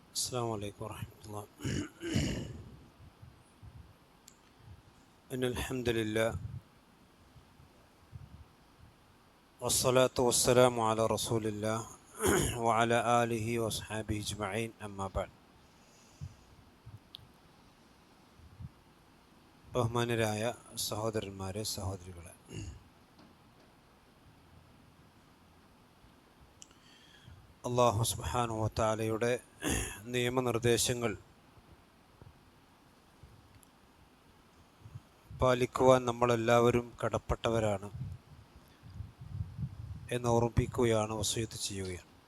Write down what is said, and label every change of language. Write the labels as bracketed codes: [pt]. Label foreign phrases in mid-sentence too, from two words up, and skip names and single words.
[ar] السلام عليكم ورحمة الله. إن الحمد لله والصلاة والسلام على رسول الله وعلى آله وأصحابه أجمعين أما بعد. [ml] ബഹുമാനരായ സഹോദരന്മാരെ സഹോദരികളെ, അല്ലാഹു [ar] سبحانه و تعالى [ml] നിയമനിർദ്ദേശങ്ങൾ പാലിക്കുവാൻ നമ്മളെല്ലാവരും കടപ്പെട്ടവരാണ് എന്ന് ഓർമ്മിപ്പിക്കുകയാണ്, വസിയത്ത് ചെയ്യുകയാണ്.